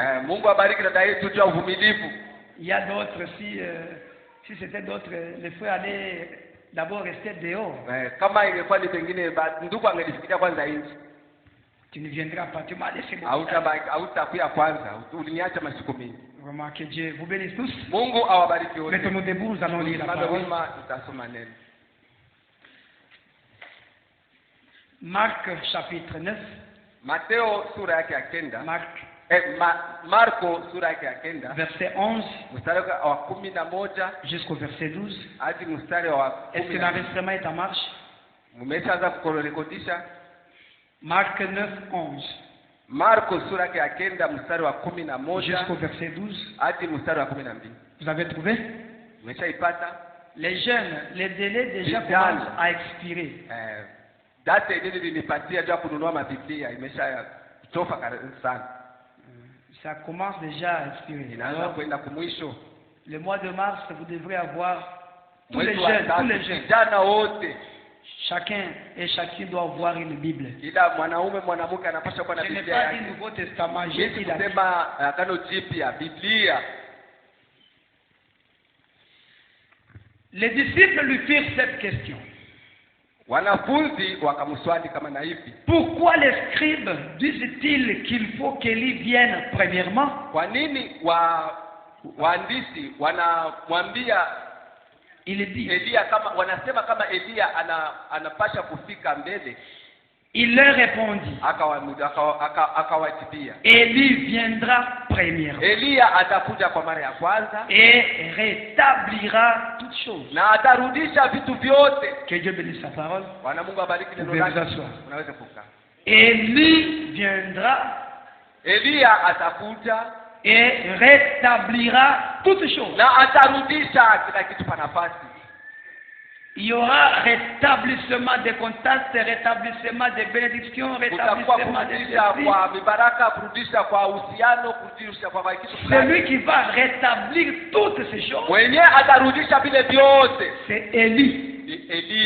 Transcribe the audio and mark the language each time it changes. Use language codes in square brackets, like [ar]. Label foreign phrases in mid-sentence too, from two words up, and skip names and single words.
[sw] Mungu abariki dada yetu juu ya uvumilivu. [fr] Il y a d'autres, si c'était d'autres, les frères allaient d'abord rester dehors. [sw] Kama ingekuwa ni pengine ndugu angelifikiria kwanza nje. [fr] Tu ne viendras pas, tu m'as laissé. [sw] Hautakuya kwanza, uliniacha masiku mingi. [fr] Vraiment que Dieu vous bénisse tous. [sw] Mungu awabariki wote. [fr] Mettons-nous debout, nous allons lire la parole. Marc chapitre 9. [sw] Mateo sura yake ya 9. Marko sura yake ya 9. [fr] Verset 11. [sw] Mstari wa 11 [fr] jusqu'au verset 12. [sw] hadi mstari wa 10. [fr] Est-ce que l'enregistrement est en marche? [sw] Mmeshaanza kurekodiisha? [fr] Marc 9, 11. [sw] Marko sura yake ya 9 mstari wa 11 [fr] jusqu'au verset 12. [sw] hadi mstari wa 12. [fr] Vous avez trouvé? [sw] Mmeshaipata? [fr] Les jeunes, les délais déjà commencent à expirer. [sw] Date ile nilipatia juu kununua mabiblia imesha kutofa sana. [fr] Ça commence déjà à expirer. [sw] Inaanza kwenda kumwisho. [fr] Le mois de mars, vous devrez avoir tous les jeunes. [sw] Vijana wote. [fr] Chacun et chacune doit avoir une Bible. [sw] Kila mwanaume mwanamke anapaswa kuwa na Biblia. Biblia. [fr] Ce n'est pas du Nouveau Testament, j'ai dit la [sw] kusema Agano Jipya, Biblia. [fr] Les disciples lui firent cette question. [sw] Wanafunzi wakamswali kama na hivi. [fr] Pourquoi les scribes disent-ils qu'il faut qu'Élie vienne premièrement? [sw] Kwa nini waandishi wanamwambia Elia kama wanasema kama Elia anapasha kufika mbele? [fr] Il leur répondit. [sw] Akawajibia. [fr] Élie viendra premièrement. [sw] Elia atakuja kwa mara ya kwanza. [fr] Et rétablira toutes choses. [sw] Na atarudisha vitu vyote. [fr] Que Dieu bénisse sa parole. [sw] Bwana Mungu abariki neno lake. Unaweza kukaa. [fr] Élie viendra. [sw] Elia atakuja. [fr] Et rétablira toutes choses. [sw] Na atarudisha kila kitu pa nafasi. [fr] Il y aura rétablissement des contacts, rétablissement des bénédictions, rétablissement des celui qui va rétablir toutes ces choses, c'est Élie.